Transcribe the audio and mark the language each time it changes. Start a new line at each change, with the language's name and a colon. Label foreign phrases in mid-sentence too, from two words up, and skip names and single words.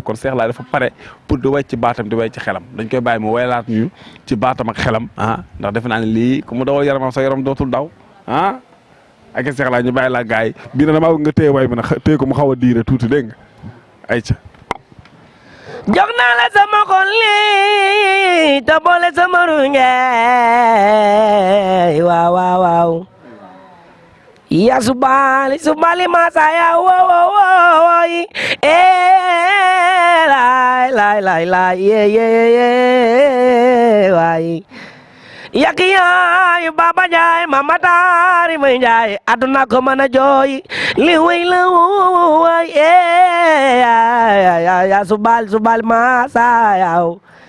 Wolof: Kon Cheikh Laye dafa pare pour di way ci baatam, di way ci xelam. Dañ koy bàyyi mu waylaat ñu ci baatam ak xelam, ah, ndax defe naa ne lii ku mu dawal yaramam, sa yaram dootul daw, ah. Ak Cheikh Laye ñu bàyyi la gaay bi, ne damaa bëgg nga téye way bi nag, téye ko mu xaw a diire tuuti, dégg nga? Ayca. Jox naa la sama xol li, te boole sama ru ngeey, waaw, waaw, waaw. Ya subali, subali masaya, wo, wo, wo, wo, yi. Eh, laay, laay, laay, laay, ye, ye, ye, ye, waay. Yak yaay Baba Njaay, Mama Taari May Njaay, aduna ko mën a jooy, li wéy la wooy, eh, ya, ya, ya, ya, subal, subal, ma sa yaw.